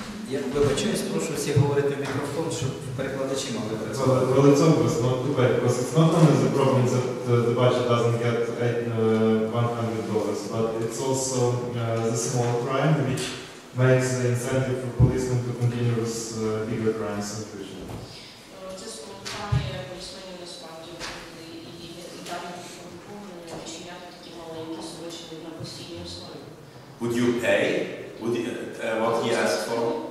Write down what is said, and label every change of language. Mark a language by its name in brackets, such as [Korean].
[Ukrainian] Я вибачаюсь, прошу всіх говорити в мікрофон, щоб перекладачі могли працювати. [English] Well, it's obvious not too bad, because it's not only the problem that the budget doesn't get $100, but it's also the small crime which makes the incentive for policemen to continue with bigger crimes in the future. [Ukrainian] Це спонукає полісменів насправді і далі повинні вчиняти такі маленькі злочини на постійній основі. [English] Would you pay what he asked for?